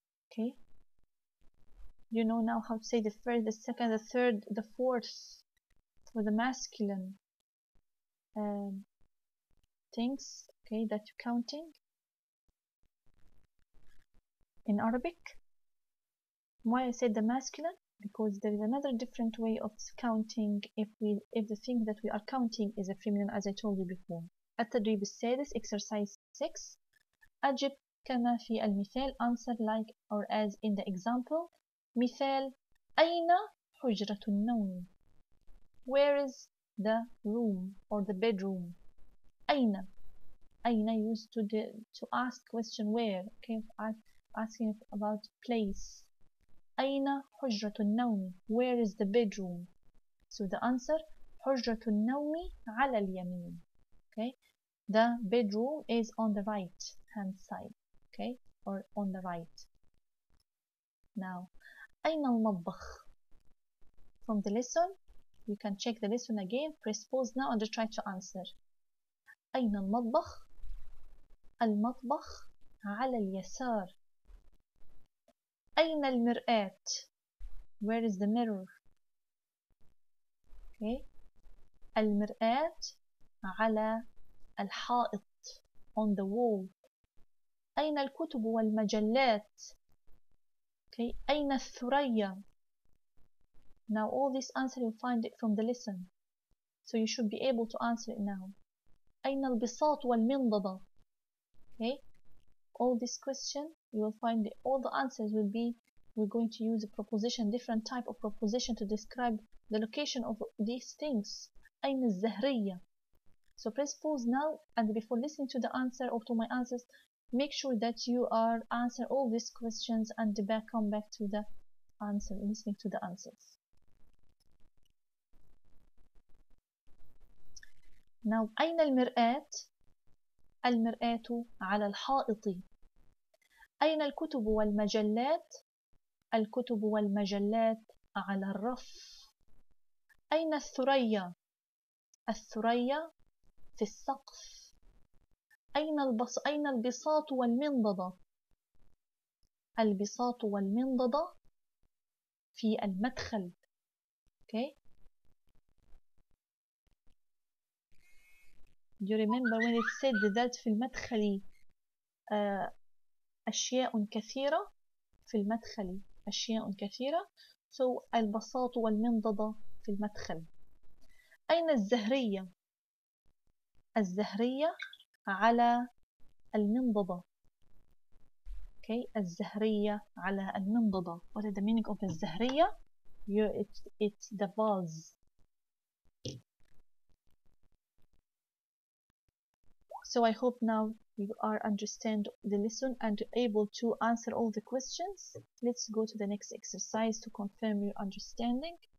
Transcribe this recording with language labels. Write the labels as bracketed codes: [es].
[en] Okay, you know now how to say the first, the second, the third, the fourth for the masculine things, okay, that you're counting in Arabic. Why I said the masculine? Because there is another different way of counting if the thing that we are counting is a feminine, as I told you before. [ar] التدريب السادس, [en] exercise 6. [ar] أجب كما في المثال, [en] answer like or as in the example. [ar] مثال: أين حجرة النوم? [en] Where is the room or the bedroom? [ar] أين. [en] أين used to ask question where. Okay, asking about place. [ar] أين حجرة النوم? [en] Where is the bedroom? So the answer [ar] حجرة النوم على اليمين. [en] Okay, the bedroom is on the right hand side. Okay, or on the right. [ar] Now أين المطبخ? [en] From the lesson, you can check the lesson again. Press pause now and try to answer. [ar] أين المطبخ؟ المطبخ على اليسار. أين المرآة؟ [en] Where is the mirror? Okay. [ar] المرآة على الحائط, [en] on the wall. [ar] أين الكتب والمجلات? Okay. أين الثريا? [en] Now all this answer you'll find it from the lesson, so you should be able to answer it now. [ar] أين البساط والمنضدة? Okay. [en] All this question you will find all the answers will be, we're going to use a preposition, different type of preposition to describe the location of these things. [ar] أين الزهرية? [en] So press pause now, and before listening to the answer or to my answers, make sure that you are answer all these questions and come back to the answer, listening to the answers. [ar] Now أين المرآة؟ المرآة على الحائط. أين الكتب والمجلات؟ الكتب والمجلات على الرف. أين الثريا؟ الثريا في السقف. أين البساط والمنضدة؟ البساط والمنضدة في المدخل. [en] Okay. Do you remember when it said that [ar] في المدخل أشياء كثيرة؟ في المدخل أشياء كثيرة. So البساط والمنضدة في المدخل. أين الزهرية؟ الزهرية على المنضدة. Okay, الزهرية على المنضدة. [en] What is the meaning of الزهرية? It's the vase. So I hope now you are understand the lesson and able to answer all the questions. Let's go to the next exercise to confirm your understanding.